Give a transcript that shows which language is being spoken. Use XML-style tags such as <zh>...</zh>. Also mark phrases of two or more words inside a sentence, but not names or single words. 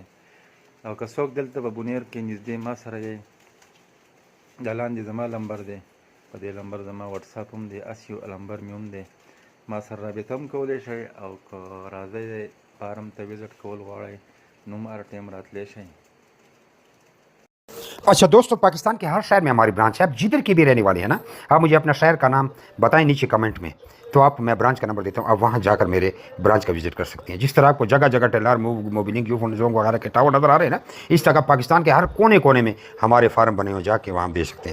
<ps>او که څوک دلته په بونیر کې نږدې ما سره یې دا لاندې زما نمبر دی، په دې نمبر زما وټساپ هم دی، اس یو نمبر مې هم دی، ما سره رابطه هم کولی شئ. او که راځئ فارم ته وزټ کول غواړئ نو هر ټایم راتلی شئ.</ps> <ur>اچھا دوستو، پاکستان کے ہر شہر میں ہماری برانچ ہے. آپ جدھر کے بھی رہنے والے ہیں نا، آپ مجھے اپنا شہر کا نام بتائیں نیچے کمنٹ میں، تو میں برانچ کا نمبر دیتا ہوں، آپ وہاں جا کر میرے برانچ کا وزٹ کر سکتے ہیں. جس طرح آپ کو جگہ جگہ ٹیلر موبلنگ جونگ وغیرہ کے ٹاور نظر آ رہے ہیں نا، اس طرح پاکستان کے ہر کونے کونے میں ہمارے فارم بنے ہو، جا کے وہاں بیچ سکتے ہیں.</ur>